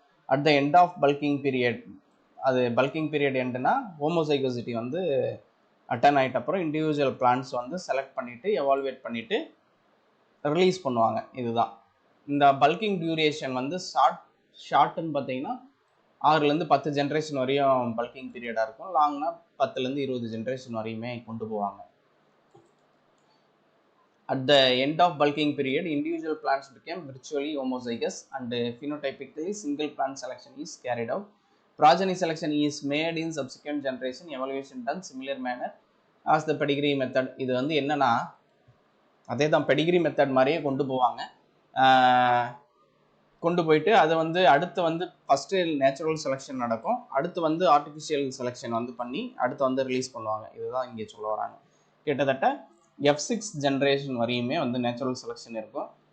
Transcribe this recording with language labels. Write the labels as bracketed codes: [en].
[en] at the end of bulking period, [ta] அது bulking period எண்டுனா homozygosity வந்து attend ஆகிட்ட அப்புறம் individual plants வந்து செலக்ட் பண்ணிவிட்டு எவால்வேட் பண்ணிவிட்டு ரிலீஸ் பண்ணுவாங்க. இதுதான் இந்த பல்கிங் டியூரேஷன் வந்து ஷார்ட்னு பார்த்தீங்கன்னா 6லேருந்து 10 ஜென்ரேஷன் வரையும் பல்கிங் பீரியடாக இருக்கும். லாங்னா 10லேருந்து 20 ஜென்ரேஷன் வரையுமே கொண்டு போவாங்க. [en] At the end of bulking period, individual plants became virtually homozygous and phenotypically single plant selection is carried out. Progeny selection is made in subsequent generation, evaluation done similar manner as the pedigree method. [ta] இது வந்து என்னன்னா அதே தான் Pedigree method மாதிரியே கொண்டு போவாங்க. கொண்டு போயிட்டு அதை வந்து அடுத்து வந்து ஃபஸ்ட்டு நேச்சுரல் செலெக்ஷன் நடக்கும், அடுத்து வந்து ஆர்டிஃபிஷியல் செலெக்ஷன் வந்து பண்ணி அடுத்து வந்து ரிலீஸ் பண்ணுவாங்க. இதுதான் இங்கே சொல்ல வராங்க. கிட்டத்தட்ட F6 ஜென்ரேஷன் வரையுமே வந்து நேச்சுரல் செலெக்ஷன் இருக்கும்.